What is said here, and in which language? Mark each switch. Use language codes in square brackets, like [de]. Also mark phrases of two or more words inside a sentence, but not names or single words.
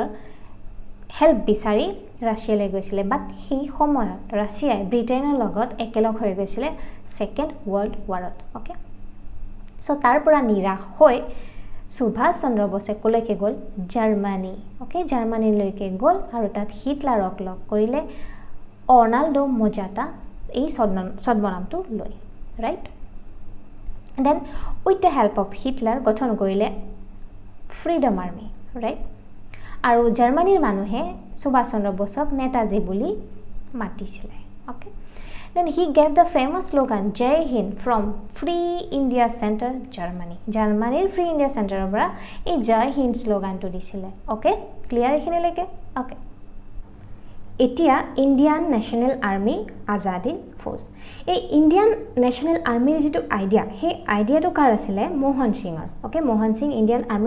[as] হেল্প বিচাৰি ৰাছিয়ালৈ গৈছিলে বাট সেই সময়ত ৰাছিয়াই ব্ৰিটেইনৰ লগত একেলগ হৈ গৈছিলে [en] second world warত okay so [as] তাৰ পৰা নিৰাশ হৈ সুভাষ চন্দ্ৰ বসে কলৈকে গ'ল জাৰ্মানী ওকে জাৰ্মানীলৈকে গ'ল আৰু তাত হিটলাৰক লগ কৰিলে অৰ্নাল্ডো মোজাটা এই ছদ্মনামটো লৈ ৰাইট [en] then with the help of Hitler [as] গঠন কৰিলে ফ্ৰীডম আৰ্মি ৰাইট আৰু জাৰ্মানীৰ মানুহে সুভাষ চন্দ্ৰ বসক নেতাজী বুলি মাতিছিলে [en] okay then he gave the famous slogan Jai Hind from Free India Center Germany [as] জাৰ্মানীৰ ফ্ৰী ইণ্ডিয়া চেণ্টাৰৰ পৰা এই জয় হিন্দ স্লোগানটো দিছিলে [en] okay clear [as] এখিনিলৈকে ওকে এতিয়া ইণ্ডিয়ান নেশ্যনেল আৰ্মি আজাদী ফ'ৰ্চ এই ইণ্ডিয়ান নেশ্যনেল আৰ্মিৰ যেটো আইডিয়া সেই আইডিয়াটো কাৰ আছিলে মোহন সিঙৰ ওকে মোহন সিং ইণ্ডিয়ান আৰ্মি